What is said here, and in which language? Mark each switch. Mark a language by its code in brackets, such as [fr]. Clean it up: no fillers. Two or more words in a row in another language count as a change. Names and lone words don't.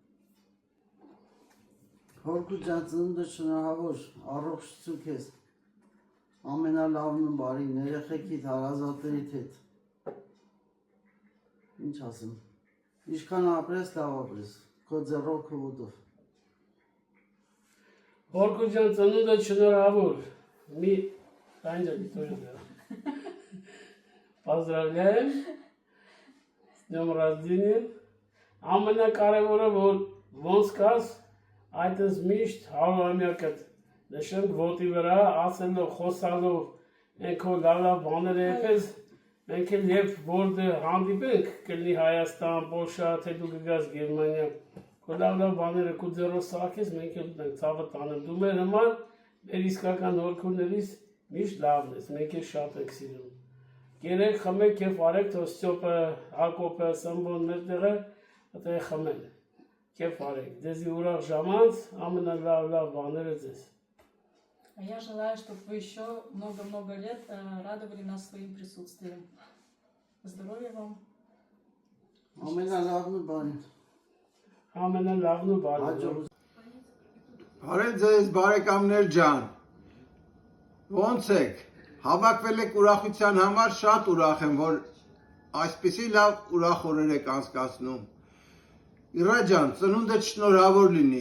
[hy] Հորկու ջան, ծնունդը շնորհավոր, առողջություն քեզ, ամենալավն ու բարին, երեխեքիդ, հարազատներիդ հետ, ինչ ասեմ, ինչքան ապրես, լավ ապրես, քո ձեռով, քո ոտով։ Հորկու ջան, ծնունդը շնորհավոր, մի Տանջալի тоже. [ru] Поздравляем с днем рождения. [hy] Ամենակարևորը, որ ոնց կաս, այդպես միշտ 100-ամյակդ նշենք ոտի վրա, ասելով, խոսալով, ենք որ լավ բաներ եպես, մենք էլ երբ որ հանդիպենք, կլինի Հայաստան, Պոլշա, թե դու գգաս Գերմանիա, որ լավ բաները քո ձեռով սարքես, մենք էլ ենք ցավը տանեմ։ Դու մեր համար, մեր իսկական հորքուներից միշտ լավն ես, մենք էլ շատ ենք սիրում։ Գերեք, խմեք և արեք, թող Ստյոպը, Հակոբը, Սմբոն մեր տեղը, այդտեղ խմեն, կեֆ արեք, դեզի ուրախ ժամանց, ամենալավ բաները ձեզ։ [ru] Я желаю, чтобы вы еще много-много лет радовали нас своим присутствием. Здоровья вам. [hy] Ամենալավն ու բարին։ Ամենալավն ու բարին։ Բարև ձեզ բարեկամներ ջան, ոնց եք, հավաքվել եք ուրախության համար, շատ ուրախ եմ, որ այսպիսի լավ ուրախ օրեր եք անցկացնում։ Իրա ջան, ծնունդդ շնորհավոր լինի,